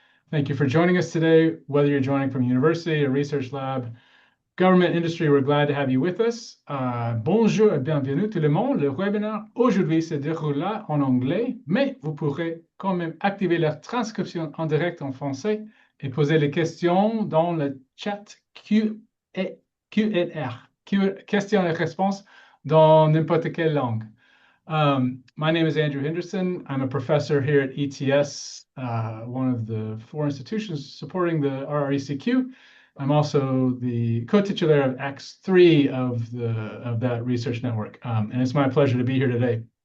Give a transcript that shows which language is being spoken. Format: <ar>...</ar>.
<en>Thank you for joining us today, whether you're joining from university, a research lab, government, industry, we're glad to have you with us.</en> <fr>Bonjour et bienvenue tout le monde. Le webinaire aujourd'hui se déroulera en anglais, mais vous pourrez quand même activer la transcription en direct en français et poser les questions dans le chat Q&R, questions et réponses dans n'importe quelle langue.</fr> <en>My name is Andrew Henderson. I'm a professor here at ETS, one of the 4 institutions supporting the RRECQ. I'm also the co-titular of Acts 3 of that research network, and it's my pleasure to be here today.</en>